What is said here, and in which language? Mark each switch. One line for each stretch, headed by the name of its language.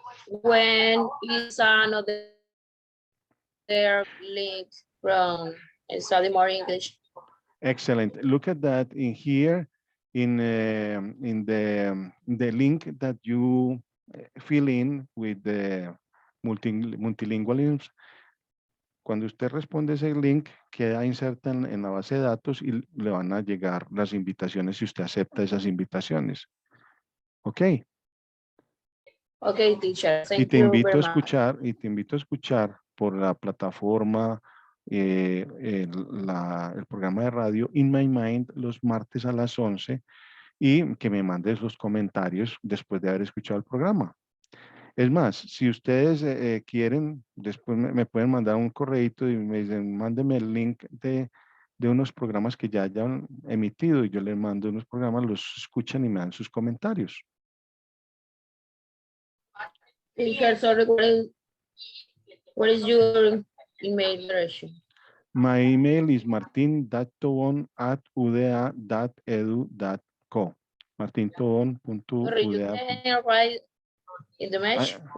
English: When is another link from study more English? Excellent. Look at that in here in the link that you fill in with the multilingualism.
Spanish: Cuando usted responde ese link, queda inserta en la base de datos y le van a llegar las invitaciones si usted acepta esas invitaciones. ¿Ok?
English: Okay, teacher.
Spanish: Y
English: Thank you very much.
Spanish: te invito a escuchar por la plataforma, el programa de radio In My Mind los martes a las 11 y que me mandes los comentarios después de haber escuchado el programa. Es más, si ustedes quieren, después me pueden mandar un correíto y me dicen, mándeme el link de unos programas que ya hayan emitido y yo les mando unos programas, los escuchan y me dan sus comentarios.
English: Teacher, sorry, what is your email address? My email is martin.tobon@uda.edu.co. martintobon.uda. Sorry, you can write in the message.